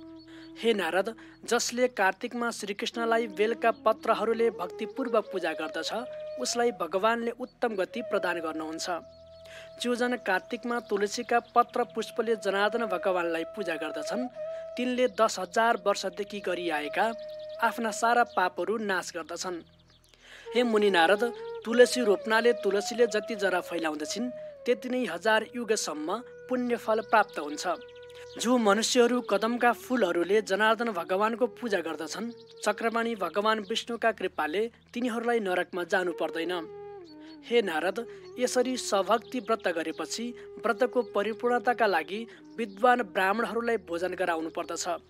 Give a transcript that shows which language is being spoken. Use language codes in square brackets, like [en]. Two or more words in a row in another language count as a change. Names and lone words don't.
[ne] हे नारद, जसले कार्तिकमा श्रीकृष्णलाई बेलका पत्रहरूले भक्तिपूर्वक पूजा गर्दछ उसलाई भगवानले उत्तम गति प्रदान गर्नुहुन्छ। जो जन कार्तिकमा तुलसीका पत्र पुष्पले जनार्दन भगवानलाई पूजा गर्दछन् तिनले 10,000 वर्षदेखि गरिआएका आफ्ना सारा पापहरू नाश गर्दछन्। हे मुनि नारद, तुलसी रोप्नाले तुलसीले जति जरा फैलाउँदछिन् त्यति नै 1000 युगसम्म पुण्य फल प्राप्त हुन्छ। जो मनुष्यहरू कदमका फूलहरूले जनार्दन भगवानको पूजा गर्दछन् चक्रपाणी भगवान विष्णुका कृपाले तिनीहरूलाई नरकमा जानु पर्दैन। हे नारद, यसरी सभक्ति व्रत गरेपछि व्रतको परिपूर्णताका लागि विद्वान ब्राह्मणहरूलाई भोजन गराउनु पर्दछ।